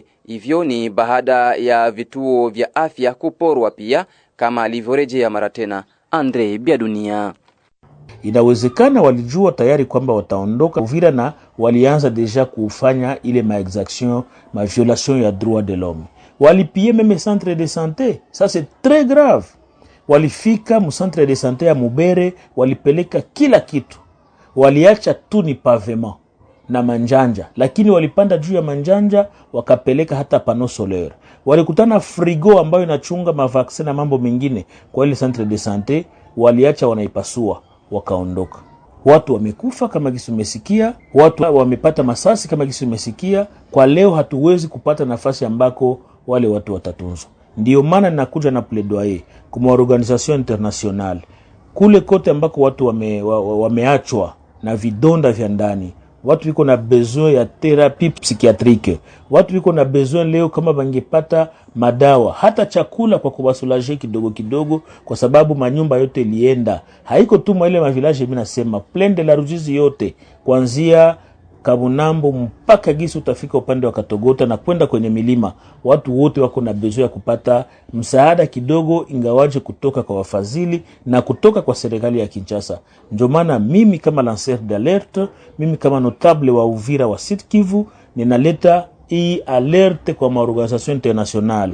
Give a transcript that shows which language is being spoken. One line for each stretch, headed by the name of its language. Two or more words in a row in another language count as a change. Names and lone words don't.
Swahili: Hivyo ni baada ya vituo vya afya kuporwa pia, kama alivyorejea mara tena Andre Bedunia. Inawezekana walijua tayari kwamba wataondoka Uvira na walianza deja kufanya ile maexaction, ma violation ya
French: droit de l'homme. Walipie meme centre de santé, ça c'est très grave.
Swahili: Walifika mu
French: centre de santé
Swahili: ya Mubere, walipeleka kila kitu. Waliacha tu ni pavement na manjanja, lakini walipanda juu ya manjanja wakapeleka hata
French: pano solaire.
Swahili: Walikutana frigo ambayo inachunga mavaccine na mambo mengine kwa ile
French: centre de santé,
Swahili: waliacha wanaipasua wakaondoka. Watu wamekufa kama gisi umesikia, watu wamepata masasi kama gisi umesikia. Kwa leo hatuwezi kupata nafasi ambako wale watu watatunzwa. Ndio maana ninakuja na plaidoyer kwa
French: organisation internationale
Swahili: kule kote ambako watu wameachwa na vidonda vya ndani. Watu wiko na besoin ya
French: thérapie psychiatrique.
Swahili: Watu wiko na besoin leo kama bangepata madawa, hata chakula kwa kuwasulaje kidogo kidogo, kwa sababu manyumba yote ilienda. Haiko tu ile ma village, mimi nasema Plaine de la Ruzizi yote, kuanzia Kabunambo mpaka Gisu utafika upande wa Katogota na kwenda kwenye milima. Watu wote wako na besoin ya kupata msaada kidogo, ingawaje kutoka kwa wafadhili na kutoka kwa serikali ya Kinshasa. Ndio maana mimi kama
French: lanceur d'alerte,
Swahili: mimi kama notable wa Uvira wa Sud Kivu, ninaleta hii alerte kwa
French: maorganisation internationale.